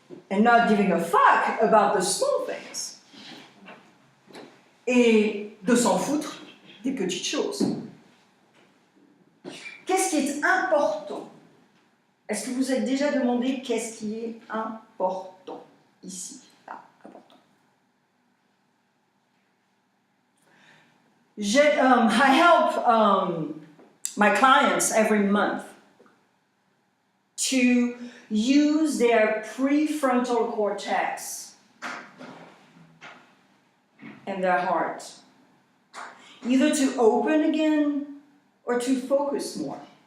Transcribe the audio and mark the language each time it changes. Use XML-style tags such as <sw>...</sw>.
<en>And not giving a fuck about the small things.</en> <fr>Et de s'en foutre des petites choses. Qu'est-ce qui est important? Est-ce que vous vous êtes déjà demandé qu'est-ce qui est important ici? Là, important.</fr> <en>I help my clients every month to use their prefrontal cortex and their heart, either to open again or to focus more.</en>